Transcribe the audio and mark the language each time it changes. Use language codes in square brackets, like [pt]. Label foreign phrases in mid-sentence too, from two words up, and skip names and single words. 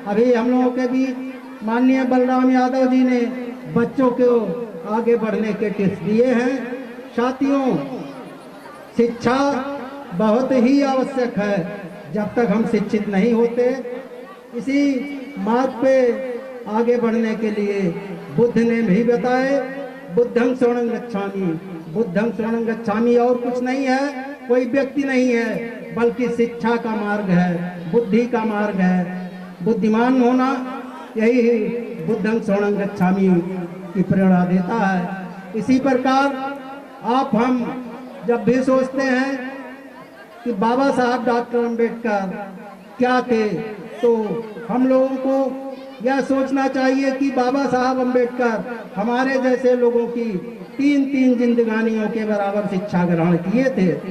[hi] अभी हम लोगों के बीच माननीय बलराम यादव जी ने बच्चों को आगे बढ़ने के टिप्स दिए हैं। साथियों, शिक्षा बहुत ही आवश्यक है। जब तक हम शिक्षित नहीं होते, इसी मार्ग पे आगे बढ़ने के लिए बुद्ध ने भी बताए, [pi] बुद्धं शरणं गच्छामि। बुद्धं शरणं गच्छामि [hi] और कुछ नहीं है, कोई व्यक्ति नहीं है, बल्कि शिक्षा का मार्ग है, बुद्धि का मार्ग है। बुद्धिमान होना यही [pi] बुद्धं शरणं गच्छामि [hi] की प्रेरणा देता है। इसी प्रकार हम जब भी सोचते हैं कि बाबा साहब डॉक्टर अंबेडकर क्या थे, तो हम लोगों को यह सोचना चाहिए कि बाबा साहब अंबेडकर हमारे जैसे लोगों की 3-3 जिंदगानियों के बराबर शिक्षा ग्रहण किए थे।